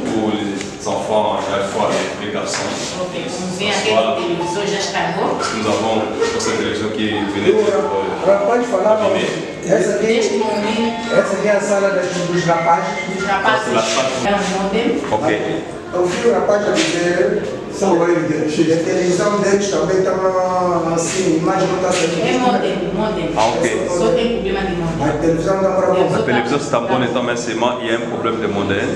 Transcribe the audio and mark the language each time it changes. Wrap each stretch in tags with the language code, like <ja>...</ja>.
<fr>Pour les enfants, à la fois les garçons.</fr> <pt>Ok, como vem aquele televisor já estragou.</pt> <fr>Nous avons cette télévision qui venait de...</fr> <pt>Pode falar, essa aqui é a sala dos rapazes. Dos rapazes. É um modem. Ok. Eu vi o rapaz a dizer, a televisão deles também está assim, imagem não está sendo. É modem. Ah, ok. Só tem problema de modem. A televisão está para bom.</pt> <fr>La télévision c'est en bon état, mais seulement il y a un problème de modèle.</fr>